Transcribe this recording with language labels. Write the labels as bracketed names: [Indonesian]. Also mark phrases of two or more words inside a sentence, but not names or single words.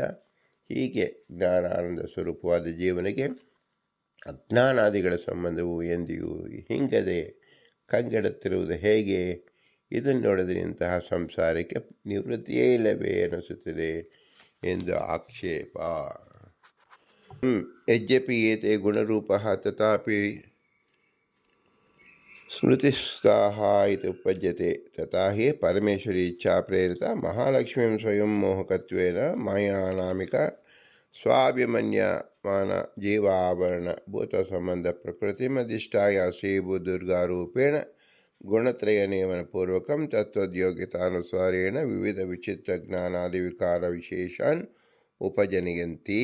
[Kannada] ಹೀಗೆ ಜ್ಞಾನಾನಂದ ಸ್ವರೂಪವಾದ ಜೀವನಿಗೆ ಅಜ್ಞಾನಾದಿಗಳ ಸಂಬಂಧವು ಎಂದಿಗೂ ಹಿಂಗದೆ ಕಂಗೆಡುತ್ತಿರುವುದು ಹೇಗೆ? ಇದನ್ನು ನೋಡಿದರೆ ಇಂತಹ ಸಂಸಾರಕ್ಕೆ ನಿವೃತ್ತಿಯೇ ಇಲ್ಲವೇ ಎನಿಸುತ್ತದೆ ಎಂದು ಆಕ್ಷೇಪ. [Sanskrit] ಯದ್ಯಪಿ ಏತೆ ಗುಣರೂಪಃ ತಥಾಪಿ ಸ್ಮೃತಿಸ್ಥಾಃ ಇತಿ ಉಪಪದ್ಯತೆ. ತಥಾ ಹಿ ಪರಮೇಶ್ವರಿ ಇಚ್ಛಾ ಪ್ರೇರಿತ ಮಹಾಲಕ್ಷ್ಮೀಂ ಸ್ವಯಂ ಮೋಹಕತ್ವೇನ ಮಾಯಾನಾಮಿಕ ಸ್ವಾಭಿಮನ್ಯಮಾನ ಜೀವಾವರಣ ಭೂತ ಸಂಬಂಧ ಪ್ರಕೃತಿಮಧಿಷ್ಠಾಯ ಶ್ರೀಭೂದುರ್ಗಾರೂಪೇಣ ಗುಣತ್ರಯ ನಿಯಮನಪೂರ್ವಕಂ ತತ್ವದ್ಯೋಗ್ಯತಾನುಸಾರೇಣ ವಿವಿಧ ವಿಚಿತ್ರ ಜ್ಞಾನಾದಿ ವಿಕಾರ ವಿಶೇಷಾನ್ ಉಪಜನಯಂತಿ.